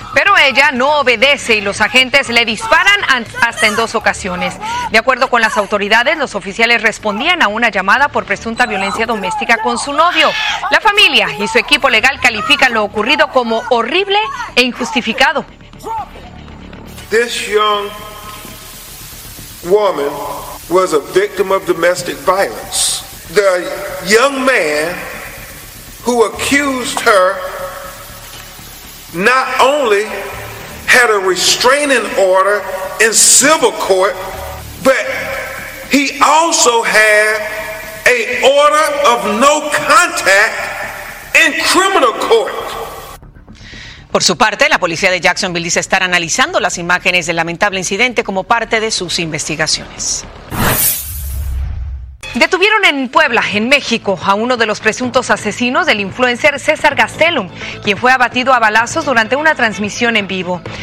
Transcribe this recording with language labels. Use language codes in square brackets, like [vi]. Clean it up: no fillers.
[es] Pero ella no obedece y los agentes le disparan hasta en dos ocasiones. De acuerdo con las autoridades, los oficiales respondían a una llamada por presunta violencia doméstica con su novio. La familia y su equipo legal califican lo ocurrido como horrible e injustificado. [en] This young woman was a victim of domestic violence. The young man who accused her not only had a restraining order in civil court, but he also had an order of no contact in criminal court. [es] Por su parte, la policía de Jacksonville dice estar analizando las imágenes del lamentable incidente como parte de sus investigaciones. Detuvieron en Puebla, en México, a uno de los presuntos asesinos del influencer César Gastelum, quien fue abatido a balazos durante una transmisión en vivo.